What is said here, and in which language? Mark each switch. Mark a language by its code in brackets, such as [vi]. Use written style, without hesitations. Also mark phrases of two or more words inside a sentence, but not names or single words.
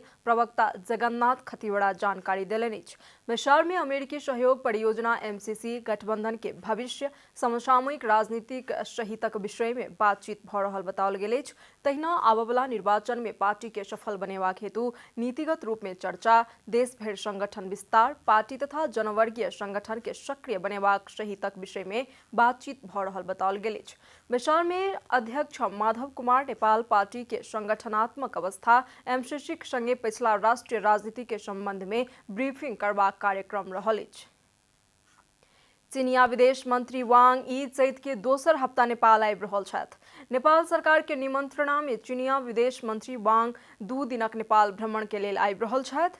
[mai] प्रवक्ता जगन्नाथ खतिवड़ा जानकारी देलनि अछि। बैसार में अमेरिकी सहयोग परियोजना MCC, गठबंधन के भविष्य, समसामयिक राजनीतिक सहितक विषय में बातचीत भ रहल बताओल गेल अछि। तहिना आबयवला निर्वाचन में पार्टी के सफल बनेबाक हेतु नीतिगत रूप में चर्चा, देश भरि संगठन विस्तार, पार्टी तथा जनवर्गीय संगठन के सक्रिय बनेबाक सहितक विषय में बातचीत भ रहल बताओल गेल अछि। बैसार में अध्यक्ष माधव कुमार नेपाल पार्टी के संगठनात्मक अवस्था, MCC संगे पिछला राष्ट्रीय राजनीति के संबंध में ब्रीफिंग करबाक कार्यक्रम रहल अछि। चीनिया विदेश मंत्री वांग यी चैत के दोसर हफ्ता नेपाल आबि रहल छथि। नेपाल सरकार के निमंत्रणा में चीनिया विदेश मंत्री वांग 2 दिनक नेपाल भ्रमण के लेल आबि रहल छथि।